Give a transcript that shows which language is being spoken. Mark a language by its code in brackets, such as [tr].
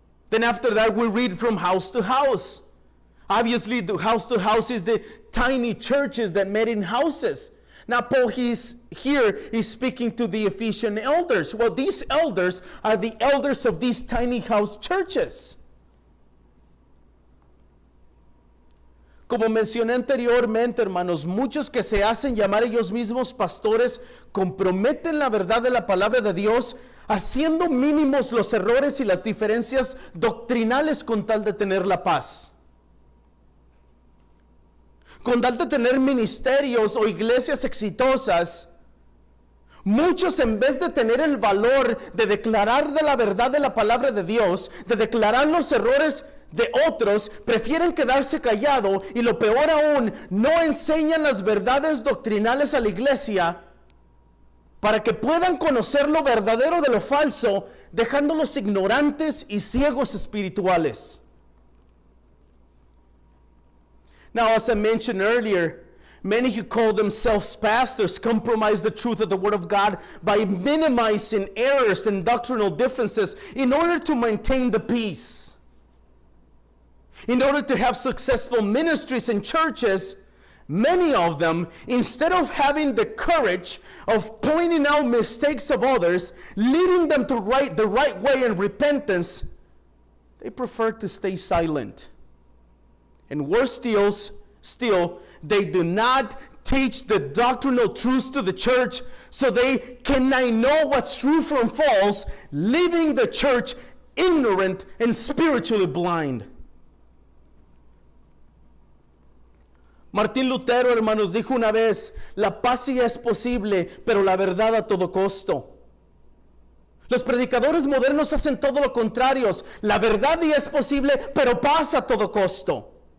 [en] Then after that, we read from house to house. Obviously, the house to house is the tiny churches that met in houses. Now, Paul is speaking to the Ephesian elders. Well, these elders are the elders of these tiny house churches. [es] Como mencioné anteriormente, hermanos, muchos que se hacen llamar ellos mismos pastores comprometen la verdad de la palabra de Dios haciendo mínimos los errores y las diferencias doctrinales con tal de tener la paz. Con tal de tener ministerios o iglesias exitosas, muchos en vez de tener el valor de declarar de la verdad de la palabra de Dios, de declarar los errores de otros, prefieren quedarse callado y lo peor aún, no enseñan las verdades doctrinales a la iglesia para que puedan conocer lo verdadero de lo falso, dejándolos ignorantes y ciegos espirituales. [en] Now, as I mentioned earlier, many who call themselves pastors compromise the truth of the Word of God by minimizing errors and doctrinal differences in order to maintain the peace. In order to have successful ministries and churches, many of them, instead of having the courage of pointing out mistakes of others, leading them to the right way in repentance, they prefer to stay silent. And worse still, They do not teach the doctrinal truths to the church, so they cannot know what's true from false, leaving the church ignorant and spiritually blind. [es] Martín Lutero, hermanos, dijo una vez, la paz sí es posible, pero la verdad a todo costo. Los predicadores modernos hacen todo lo contrario. La verdad sí es posible, pero paz a todo costo.